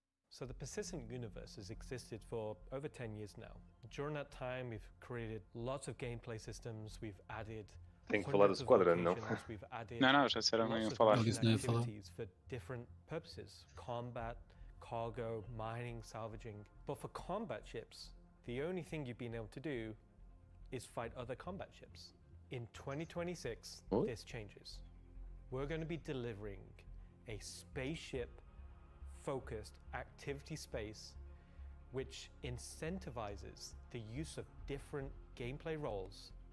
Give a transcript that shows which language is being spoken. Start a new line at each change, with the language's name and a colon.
English: So the persistent universe has existed for over 10 years now. During that time, we've created lots of gameplay systems, we've added
Portuguese: Tem que falar do Squadron, não? Não, já disseram que iam falar.
English: activities for different purposes: combat, cargo, mining, salvaging. But for combat ships, the only thing you've been able to do is fight other combat ships. In 2026, this changes. We're going to be delivering a spaceship-focused activity space which incentivizes the use of different gameplay roles.